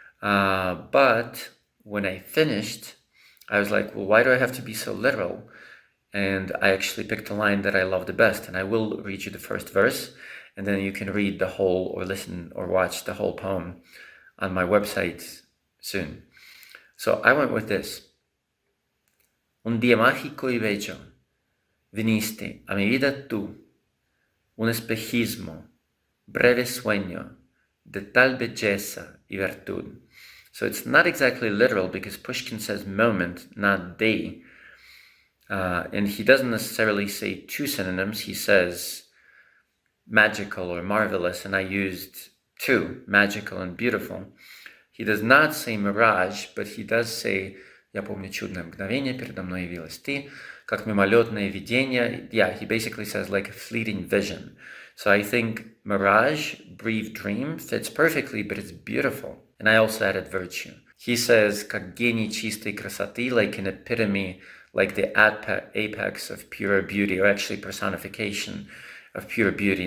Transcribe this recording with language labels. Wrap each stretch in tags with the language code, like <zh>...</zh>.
<en>But when I finished, I was like, well, why do I have to be so literal? And I actually picked a line that I love the best, and I will read you the first verse, and then you can read the whole, or listen or watch the whole poem on my website soon. So I went with this.</en> <es>Un día mágico y bello, viniste a mi vida tú, un espejismo, breve sueño, de tal belleza y virtud.</es> <en>So it's not exactly literal, because Pushkin says moment, not day. And he doesn't necessarily say two synonyms. He says magical or marvelous, and I used two, magical and beautiful. He does not say mirage, but he does say</en> <ru>«Я помню чудное мгновение, передо мной явилась ты, как мимолетное видение».</ru> <en>Yeah, he basically says like a fleeting vision. So I think mirage, brief dream, fits perfectly, but it's beautiful. And I also added virtue. He says</en> <ru>как гений чистой красоты,</ru> <en>like an epitome, like the apex of pure beauty, or actually personification of pure beauty.</en>